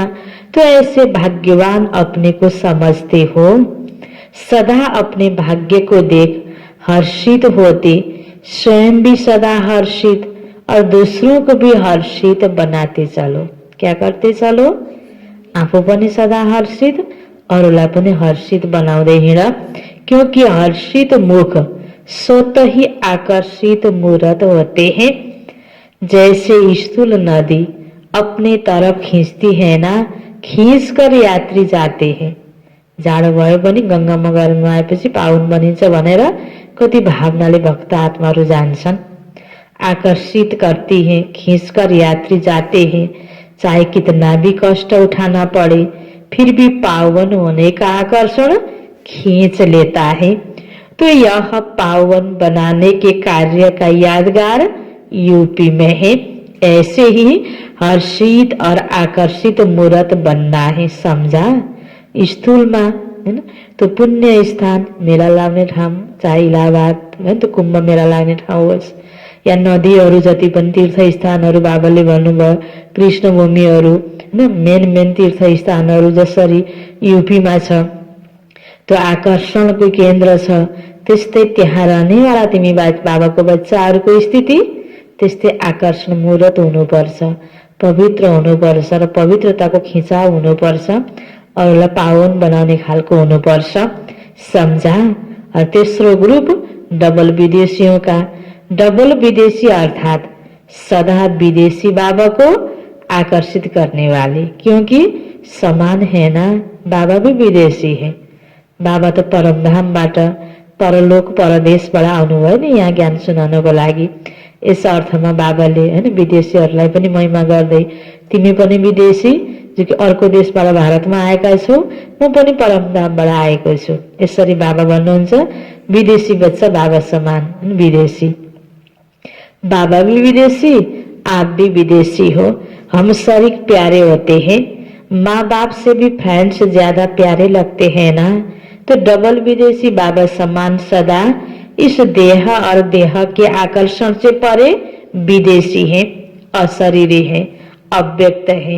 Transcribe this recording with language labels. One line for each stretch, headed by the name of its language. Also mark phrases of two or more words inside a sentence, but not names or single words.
Hindi: तो ऐसे भाग्यवान अपने को समझते हो, सदा अपने भाग्य को देख हर्षित होते, स्वयं भी सदा हर्षित और दूसरों को भी हर्षित बनाते चलो। क्या करते चलो?
Nepali: आफू पनि सदा हर्षित, अरूलाई पनि हर्षित बनाउँदै हिँड।
Hindi: क्योंकि हर्षित मुख स्वतः ही आकर्षित मूर्त होते हैं। जैसे स्थूल नदी अपने तरफ खींचती है ना, खींच कर यात्री जाते हैं।
Nepali: जाडो भयो पनि गंगामा गएर नुहाएपछि पावन बनिन्छ भनेर कति भावनाले भक्त आत्माहरू जान्छन्।
Hindi: आकर्षित करती हैं, खींचकर यात्री जाते हैं। चाहे कितना भी कष्ट उठाना पड़े फिर भी पावन होने का आकर्षण खींच लेता है। तो यह पावन बनाने के कार्य का यादगार यूपी में है। ऐसे ही हर्षित और आकर्षित मूर्त बनना है। समझा?
Nepali: स्थूलमा हैन तो पुण्य स्थान मेला लाग्ने ठाउँ, चाहे इलाहाबाद हैन तो कुम्भ मेला लाग्ने ठाउँ होस् या नदीहरू जति पनि तीर्थस्थानहरू बाबाले भन्नुभयो, कृष्ण भूमिहरू हैन मेन तीर्थस्थानहरू जसरी यूपीमा छ त्यो आकर्षणको केन्द्र छ, त्यस्तै त्यहाँ रहनेवाला तिमी बाबाको बच्चाहरूको स्थिति त्यस्तै आकर्षण मूर्त हुनुपर्छ, पवित्र हुनुपर्छ र पवित्रताको खिचाव हुनुपर्छ, अरूलाई पावन बनाउने खालको हुनुपर्छ।
Hindi: समझा? और तेस्रो ग्रुप डबल विदेशियों का। डबल विदेशी अर्थात सदा विदेशी बाबा को आकर्षित करने वाले, क्योंकि समान है ना, बाबा भी विदेशी है।
Nepali: बाबा तो परमधामबाट परलोक परदेशबाट आउनुभयो नि यहाँ ज्ञान सुनाउनको लागि। यस अर्थमा बाबाले हैन विदेशीहरूलाई पनि महिमा गर्दै तिमी पनि विदेशी जो कि अर्को देशबाट भारतमा आएका छौ, म पनि परमधामबाट आएको छु। यसरी बाबा भन्नुहुन्छ विदेशी बच्चा बाबा समान विदेशी।
Hindi: बाबा भी विदेशी, आप भी विदेशी हो। हम शरीक प्यारे होते हैं, माँ बाप से भी फ्रेंड्स ज्यादा प्यारे लगते हैं ना। तो डबल विदेशी बाबा समान सदा इस देह और देह के आकर्षण से परे विदेशी है, अशरीरी है, अव्यक्त है।